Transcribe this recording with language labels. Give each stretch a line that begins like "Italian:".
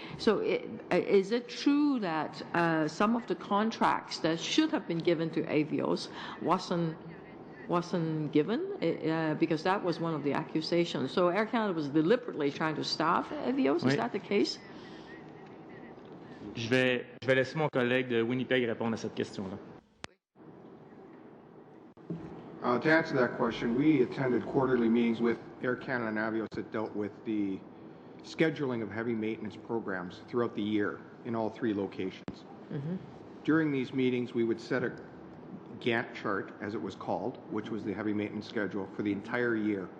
English: So is it true that some of the contracts that should have been given to Avios wasn't given? Because that was one of the accusations. So Air Canada was deliberately trying to staff Avios. Oui. Is that the case?
French: Je vais laisser mon collègue de Winnipeg répondre à cette question-là.
English: To answer that question, we attended quarterly meetings with Air Canada and Avios that dealt with the scheduling of heavy maintenance programs throughout the year in all 3 locations. Mm-hmm. During these meetings, we would set a Gantt chart, as it was called, which was the heavy maintenance schedule for the entire year.